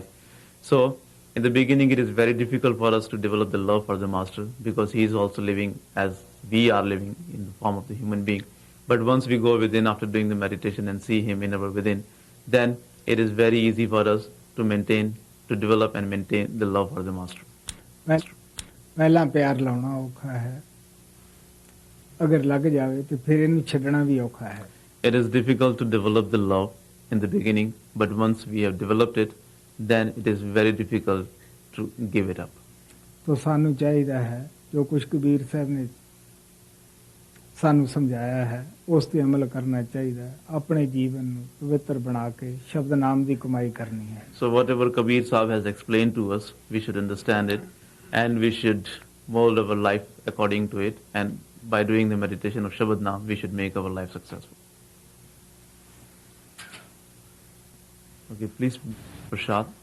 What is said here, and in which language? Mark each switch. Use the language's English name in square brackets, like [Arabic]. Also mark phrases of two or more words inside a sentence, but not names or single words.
[English] So, in the beginning it is very difficult for us to develop the love for the Master because he is also living as we are living in the form of the human being. But once we go within after doing the meditation and see him in our within, then it is very easy for us to develop and maintain the love for the Master. [Punjabi] ਪਹਿਲਾਂ ਪਿਆਰ ਲਾਉਣਾ ਔਖਾ ਹੈ, ਅਗਰ ਲੱਗ ਜਾਵੇ ਤੇ ਫਿਰ ਇਹਨੂੰ ਛੱਡਣਾ ਵੀ ਔਖਾ ਹੈ। [English] It is difficult to develop the love in the beginning, but once we have developed it, then it is very difficult to give it up. [Punjabi] तो ਸਾਨੂੰ ਚਾਹੀਦਾ ਹੈ ਜੋ ਕੁਝ ਕਬੀਰ ਸਾਹਿਬ ਨੇ ਸਾਨੂੰ ਸਮਝਾਇਆ ਹੈ ਉਸ ਤੇ ਅਮਲ ਕਰਨਾ ਚਾਹੀਦਾ ਹੈ। ਆਪਣੇ ਜੀਵਨ ਨੂੰ ਪਵਿੱਤਰ ਬਣਾ ਕੇ ਸ਼ਬਦ ਨਾਮ ਦੀ ਕਮਾਈ ਕਰਨੀ ਹੈ। [English] So whatever Kabir Sahib has explained to us, we should understand it and we should mold our life according to it, and by doing the meditation of Shabad Naam, we should make our life successful. Okay, please, Prashad.